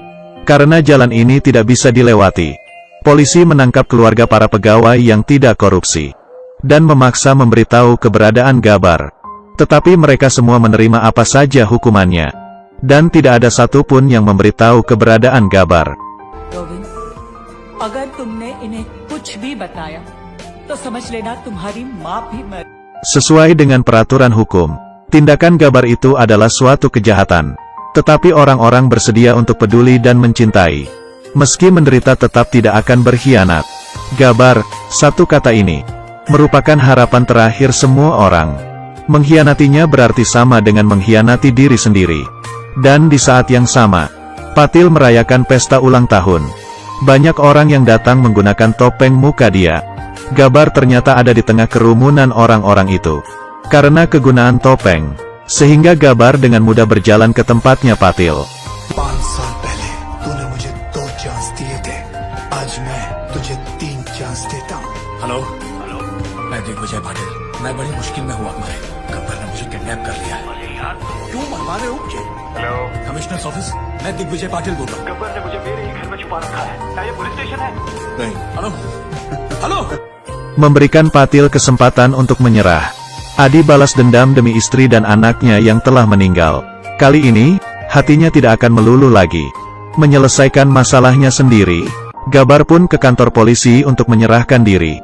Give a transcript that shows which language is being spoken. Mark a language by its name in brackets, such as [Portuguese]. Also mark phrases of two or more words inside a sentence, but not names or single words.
[Indonesian] Karena jalan ini tidak bisa dilewati. Polisi menangkap keluarga para pegawai yang tidak korupsi. Dan memaksa memberitahu keberadaan Gabar. Tetapi mereka semua menerima apa saja hukumannya. Dan tidak ada satupun yang memberitahu keberadaan Gabar. [Hindi] गोविंद, अगर तुमने इन्हें कुछ भी बताया, तो समझ लेना तुम्हारी माँ भी मर। [Indonesian] Sesuai dengan peraturan hukum, tindakan Gabar itu adalah suatu kejahatan. Tetapi orang-orang bersedia untuk peduli dan mencintai. Meski menderita tetap tidak akan berkhianat. Gabar, satu kata ini, merupakan harapan terakhir semua orang. Mengkhianatinya berarti sama dengan mengkhianati diri sendiri. Dan di saat yang sama, Patil merayakan pesta ulang tahun. Banyak orang yang datang menggunakan topeng muka dia. Gabar ternyata ada di tengah kerumunan orang-orang itu. Karena kegunaan topeng, sehingga Gabar dengan mudah berjalan ke tempatnya Patil. [Hindi] 5 साल पहले तूने मुझे 2 चांस दिए थे, आज मैं तुझे 3 चांस देता हूँ। हेलो मैं दिग्विजय पाटिल। मैं बड़ी मुश्किल में हूँ अपने। गब्बर ने मुझे किडनैप कर लिया है। क्यों मरवा रहे हो मुझे? [English] Hello commissioner's office, [Hindi] मैं दिग्विजय पाटिल बोल रहा हूँ। गब्बर ने मुझे मेरे ही घर में छुपा रखा है। क्या ये [English] police station [Hindi] है? नहीं। हेलो हेलो। [Indonesian] Memberikan Patil kesempatan untuk menyerah. Adi balas dendam demi istri dan anaknya yang telah meninggal. Kali ini, hatinya tidak akan melulu lagi. Menyelesaikan masalahnya sendiri, Gabar pun ke kantor polisi untuk menyerahkan diri.